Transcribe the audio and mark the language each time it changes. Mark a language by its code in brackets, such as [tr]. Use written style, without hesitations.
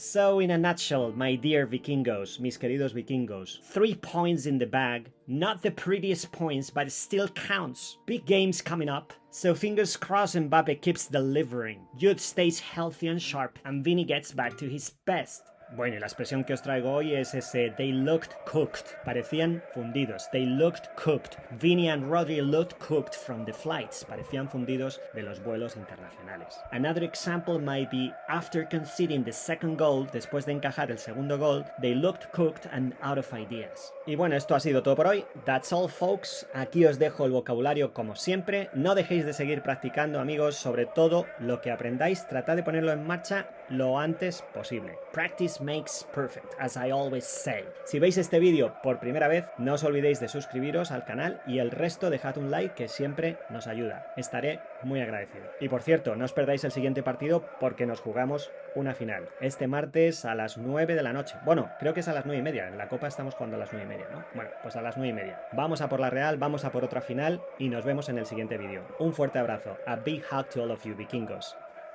[en] So in a nutshell, my dear vikingos, [es] mis queridos vikingos, [en] 3 points in the bag, not the prettiest points, but it still counts. Big games coming up, so fingers crossed Mbappé keeps delivering, Jude stays healthy and sharp, and Vini gets back to his best. [es] Bueno, y la expresión que os traigo hoy es ese [en] they looked cooked. [es] Parecían fundidos. [en] They looked cooked. Vini and Rodrigo looked cooked from the flights. [es] Parecían fundidos de los vuelos internacionales. [en] Another example might be after conceding the second goal, [es] después de encajar el segundo gol, [en] they looked cooked and out of ideas. [es] Y bueno, esto ha sido todo por hoy. [en] That's all, folks. [es] Aquí os dejo el vocabulario como siempre. No dejéis de seguir practicando, amigos. Sobre todo lo que aprendáis, tratad de ponerlo en marcha lo antes posible. [en] Practice makes perfect, as I always say. [es] Si veis este vídeo por primera vez, no os olvidéis de suscribiros al canal y el resto dejad un like que siempre nos ayuda. Estaré muy agradecido. Y por cierto, no os perdáis el siguiente partido porque nos jugamos una final. Este martes a las 9 de la noche. Bueno, creo que es a las 9:30. En la Copa estamos jugando a las 9:30, ¿no? Bueno, pues a las 9:30. Vamos a por la Real, vamos a por otra final y nos vemos en el siguiente vídeo. Un fuerte abrazo. [en] A big hug to all of you vikingos.